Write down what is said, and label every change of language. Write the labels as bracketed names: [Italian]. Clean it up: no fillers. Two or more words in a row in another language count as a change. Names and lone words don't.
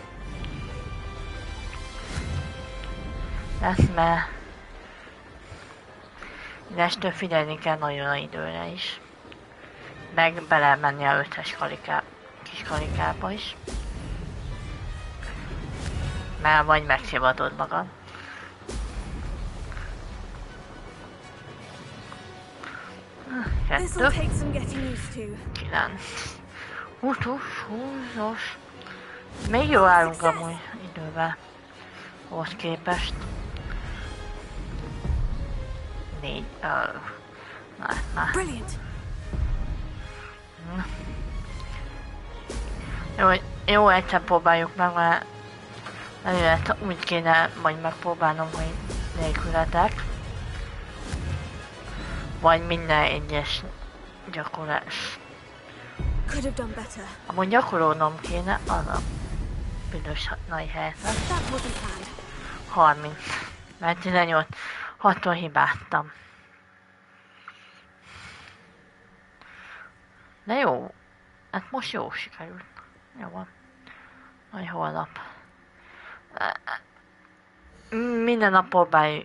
[Hungarian] Lesz, mert innestől figyelni kell nagyon a időre is. Meg belemenni a 5-es kis kalikába is. Mert vagy megszivadod magad. [English] This'll take some getting used to. [Hungarian] 9. 20. Még jó állunk amúgy idővel. Ahhoz képest. 4. [English] Brilliant. [Hungarian] Jó, egyszer próbáljuk meg, mert előtt úgy kéne majd megpróbálnom, hogy nélkületek. Vagy minden egyes gyakorlás. [English] Could have done better. [Hungarian] Amúgy gyakorolnom kéne, az a büdös nagy helyzet. [English] That wasn't planned. [Hungarian] 30. Mert 18. 6-tól hibáztam. De jó. Hát most jó sikerült. Jó van. Majd holnap. Minden nap próbáljuk.